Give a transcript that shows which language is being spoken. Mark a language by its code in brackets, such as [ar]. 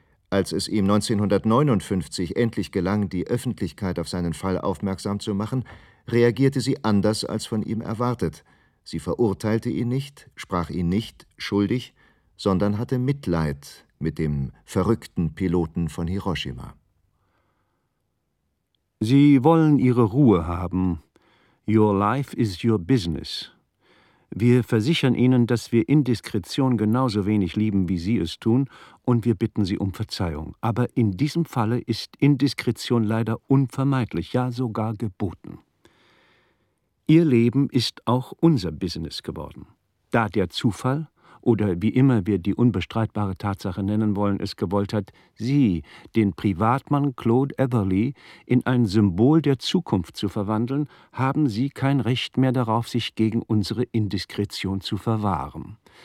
[de] Als es ihm 1959 endlich gelang, die Öffentlichkeit auf seinen Fall aufmerksam zu machen, reagierte sie anders als von ihm erwartet. Sie verurteilte ihn nicht, sprach ihn nicht schuldig, sondern hatte Mitleid mit dem verrückten Piloten von Hiroshima. Sie wollen Ihre Ruhe haben. [en] Your life is your business. [de] Wir versichern Ihnen, dass wir Indiskretion genauso wenig lieben, wie Sie es tun, und wir bitten Sie um Verzeihung. Aber in diesem Falle ist Indiskretion leider unvermeidlich, ja sogar geboten. Ihr Leben ist auch unser Business geworden. Da der Zufall, oder wie immer wir die unbestreitbare Tatsache nennen wollen, es gewollt hat, Sie, den Privatmann Claude Atherley, in ein Symbol der Zukunft zu verwandeln, haben Sie kein Recht mehr darauf, sich gegen unsere Indiskretion zu verwahren.